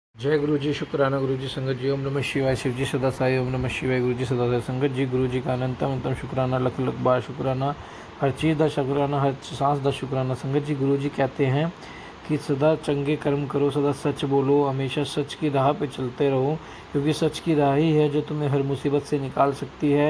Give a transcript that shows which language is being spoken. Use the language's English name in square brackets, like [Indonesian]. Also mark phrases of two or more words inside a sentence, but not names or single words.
[Hindi] जय गुरु जी, शुक्राना गुरु जी, संगत जी। [Sanskrit] ओम नमः शिवाय, [Hindi] शिव जी सदा साई। [Sanskrit] ओम नमः शिवाय, [Hindi] गुरु जी सदा साई। संगत जी, गुरु जी का अनंतम अंतम शुक्राना, लख लख बार शुक्राना, हर चीज़ का शुक्राना, हर सांस का शुक्राना। संगत जी, गुरु जी कहते हैं कि सदा चंगे कर्म करो, सदा सच बोलो, हमेशा सच की राह पे चलते रहो, क्योंकि सच की राह ही है जो तुम्हें हर मुसीबत से निकाल सकती है।